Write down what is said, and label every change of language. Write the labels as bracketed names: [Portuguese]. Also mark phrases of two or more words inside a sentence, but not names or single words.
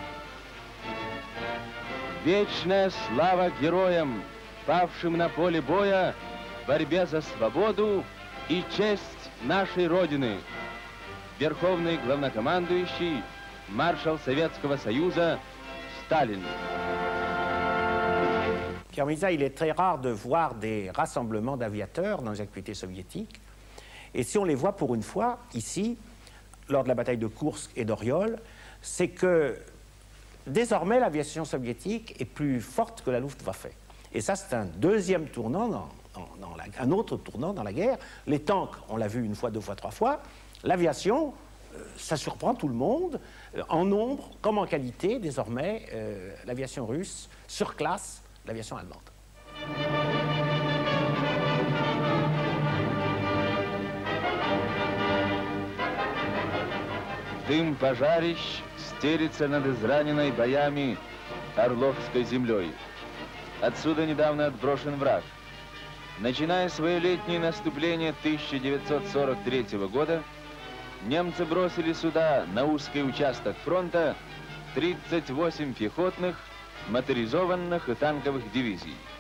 [Russian] Вечная слава героям, павшим на поле боя в борьбе за свободу и честь нашей Родины. Верховный главнокомандующий, маршал Советского Союза Сталин. [French] Pierre Mézard, il est très rare de voir des rassemblements d'aviateurs dans les activités soviétiques. Et si on les voit pour une fois, ici, lors de la bataille de Koursk et d'Oriol, c'est que désormais l'aviation soviétique est plus forte que la Luftwaffe. Et ça, c'est un deuxième tournant, un autre tournant dans la guerre. Les tanks, on l'a vu une fois, deux fois, trois fois. L'aviation, ça surprend tout le monde, en nombre comme en qualité. Désormais, l'aviation russe surclasse l'aviation allemande. [Russian] Дым пожарищ стелится над израненной боями Орловской землей. Отсюда недавно отброшен враг. Начиная свое летнее наступление 1943 года, немцы бросили сюда, на узкий участок фронта, 38 пехотных, моторизованных и танковых дивизий.